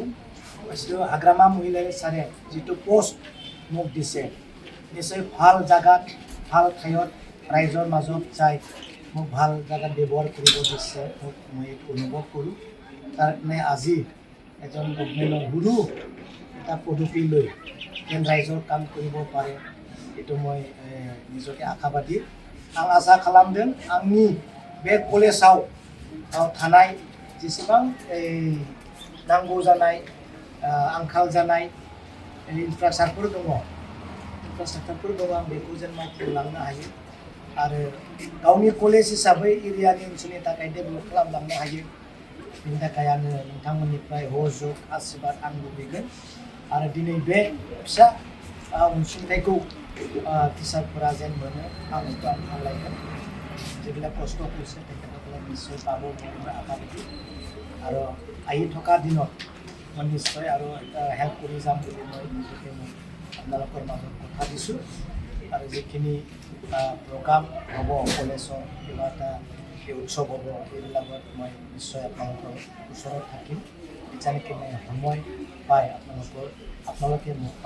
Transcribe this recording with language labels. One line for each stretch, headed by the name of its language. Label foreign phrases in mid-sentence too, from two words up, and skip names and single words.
Assamese: হাগ্ৰামা মহিলাই ছাৰে যিটো পষ্ট মোক দিছে নিশ্চয় ভাল জাগাত ভাল ঠাইত ৰাইজৰ মাজত যাই মোক ভাল জাগাত ব্যৱহাৰ কৰিব দিছে মোক মই অনুভৱ কৰোঁ। তাৰ কাৰণে আজি এজন গভমেণ্টৰ গুৰু এটা পদবী লৈ যেন ৰাইজৰ কাম কৰিব পাৰে এইটো মই নিজকে আশাবাদী।
Bodo: आं आसा खालामदों आंनि बे कलेजाव थानाय जेसेबां नांगौ जानाय आंखाल जानाय इनफ्रास्ट्राक्चारफोर दङ आं बेखौ जेन मावफुंलांनो हायो आरो गावनि कलेज हिसाबै एरियानि ओनसोलनि थाखाय डेभेलप खालामलांनो हायो। बेनि थाखाय आङो नोंथांमोननिफ्राय सहयोग आशीर्बाद आं लुबैगोन आरो दिनै बे फिसा अनसुंथाइखौ टिचारफोरा जेन मोनो आं बेखौ आं खावलायगोन।
Assamese: যিবিলাক কষ্ট কৰিছে তেখেতসকলে নিশ্চয় পাব মই আশাবাদী আৰু আহি থকা দিনত মই নিশ্চয় আৰু এটা হেল্প কৰি যাম বুলি মই নিজকে মই আপোনালোকৰ মাজত কথা দিছোঁ আৰু যিখিনি প্ৰগ্ৰাম হ'ব কলেজৰ কিবা এটা উৎসৱ হ'ব এইবিলাকত মই নিশ্চয় আপোনালোকৰ ওচৰত থাকিম যেনেকৈ মই সময় পাই আপোনালোকে মোক পাব।